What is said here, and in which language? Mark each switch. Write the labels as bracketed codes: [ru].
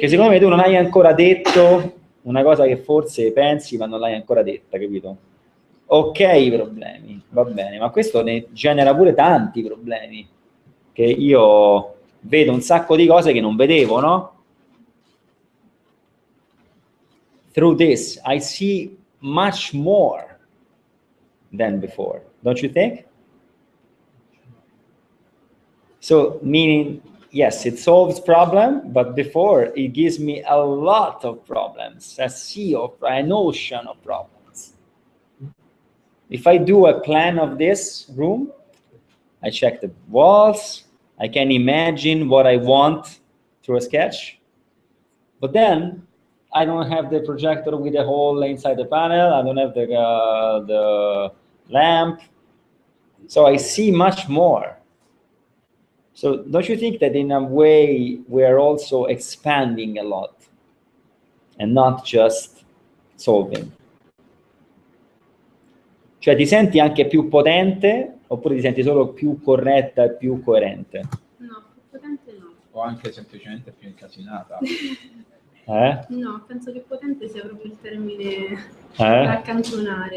[it] Che secondo me tu non hai ancora detto una cosa che forse pensi ma non l'hai ancora detta, capito? Ok, i problemi, va bene, ma questo ne genera pure tanti problemi, che io vedo un sacco di cose che non vedevo, no? [en] Through this, I see much more than before, don't you think? So, meaning, yes, it solves problem, but before it gives me a lot of problems, an ocean of problems. If I do a plan of this room, I check the walls, I can imagine what I want through a sketch, but then I don't have the projector with a hole inside the panel, I don't have the lamp, so I see much more. So don't you think that in a way we are also expanding a lot and not just solving? [it] Cioè ti senti anche più potente oppure ti senti solo più corretta e più coerente? No, più potente no. O anche semplicemente più incasinata. No, penso che potente sia proprio il termine da accantonare.